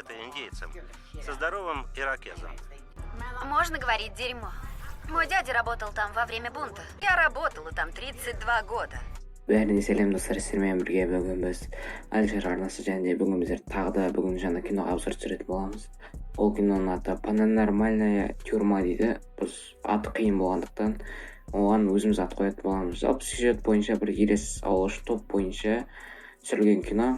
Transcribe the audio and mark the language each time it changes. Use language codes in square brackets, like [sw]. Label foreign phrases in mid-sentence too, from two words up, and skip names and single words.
[ru] индейцем, со здоровым ирокезом. Можно говорить дерьмо. Мой дядя работал там во время бунта. Я работала там 32 года. [kk] Бәріне сәлем достар, сіздермен бірге бүгін біз Алжир арнасы және бүгін біздер тағы да бүгін жаңа киноға обзор түсіретін боламыз. Ол киноның аты Паранормальная тюрьма дейді. Біз аты қиын болғандықтан оған өзіміз ат қоятын боламыз. Жалпы сюжет бойынша бір елес аулаушы топ бойынша түсірілген кино.